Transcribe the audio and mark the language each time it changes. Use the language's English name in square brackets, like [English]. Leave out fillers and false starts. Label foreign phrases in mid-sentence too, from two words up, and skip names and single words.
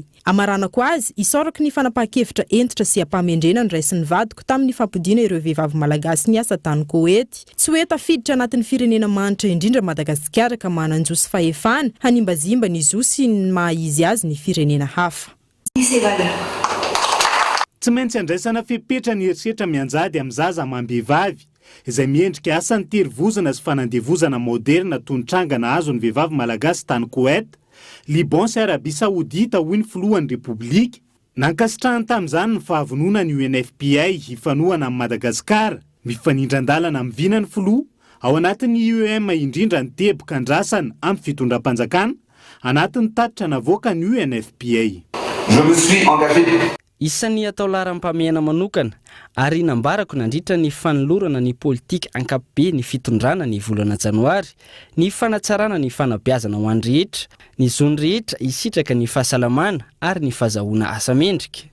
[Malagasy] Amaranako azy isorako ny fanapahan-kevitra entitra sy ampamendrena ny raisin'ny vadiko tamin'ny fampodiana ireo vehivavy malagasy ny asa tany Koety. Tsy hoe tafiditra anatin'ny firenena manitra indrindra Madagasikara ka mananjo sy fahefana hanimbazimba ny zo sy ny maha izy azy ny firenena hafa. [French] ses valeurs. [Malagasy] Tsy maintsy andraisana fepetra ny herisetra mianjady amin'ny zaza amam-behivavy izay miendrika asa ny terivozana sy fanandevozana moderna toy ny trangana azo ny vehivavy malagasy tany Koweït, Liban sy Arabia Saodita hoy ny filohan'ny Repoblika. Nankasitrahany tamin'izany ny fahavonona ny UNFPA hifanohana amin'ny Madagasikara, mifanindran-dalana amin'ny vinany filoha ao anatin'ny IOM indrindra ny teboka andrasana amin'ny fitondram-panjakana anatin'ny tatitra navoaka ny UNFPA. [French] Je me suis engagé. [Malagasy] Isan'ny atao laharam-pahamehana manokana ary nambarako nandritra ny fanolorana ny politika ankapobe ny fitondrana ny volana janoary, ny fanatsarana ny fanabeazana ho an'ny rehetra, ny zony rehetra hisitraka ny fahasalamana ary ny fahazahoana asa mendrika.